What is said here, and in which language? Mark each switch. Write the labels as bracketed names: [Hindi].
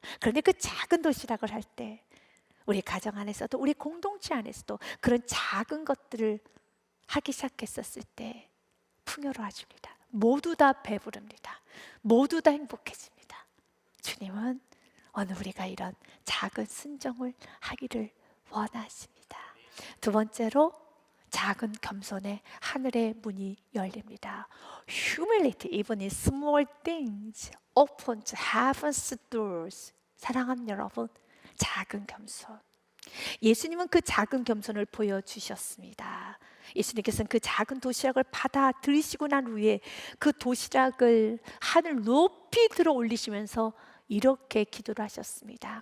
[Korean] 그런데 그 작은 도시락을 할 때 우리 가정 안에서도 우리 공동체 안에서도 그런 작은 것들을 하기 시작했었을 때 풍요로워집니다. 모두 다 배부릅니다. 모두 다 행복해집니다. 주님은 오늘 우리가 이런 작은 순종을 하기를 원하십니다. 두 번째로 작은 겸손에 하늘의 문이 열립니다. [English] Humility, even in small things, opens heaven's doors. [Korean] 사랑하는 여러분, 작은 겸손. 예수님은 그 작은 겸손을 보여주셨습니다. 예수님께서는 그 작은 도시락을 받아들이시고 난 후에 그 도시락을 하늘 높이 들어 올리시면서 이렇게 기도를 하셨습니다.